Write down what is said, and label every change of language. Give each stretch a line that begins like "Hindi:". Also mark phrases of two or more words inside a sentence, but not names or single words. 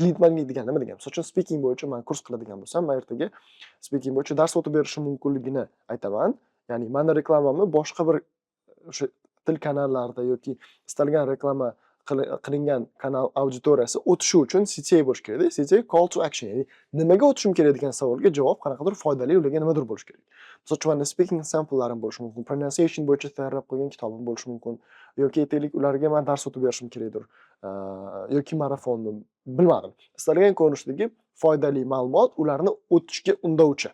English: Lead magnet
Uzbek: degani nima degani? Misol uchun speaking bo'yicha men kurs qiladigan bo'lsam, men ertaga speaking bo'yicha dars o'tib berishim mumkinligini aytaman. Ya'ni meni reklamamni boshqa bir o'sha til kanallarida yoki istalgan reklama qilingan kanal auditoriyasi o'tishi uchun CTA bo'lishi kerak-da.
English: CTA call to action,
Uzbek: ya'ni nimaga o'tishim kerak degan savolga javob qanaqadir foydali, ularga nimadir bo'lishi kerak. Misol uchun meni speaking samplarim bo'lishi mumkin, pronunciation bo'yicha tayyorlab qo'ygan kitobim bo'lishi mumkin yoki aytaylik ularga men dars o'tib berishim kerakdir. Yoki marafonmi, bilmadim. Istalgan ko'rinishdagi foydali ma'lumot ularni o'tishga undovchi.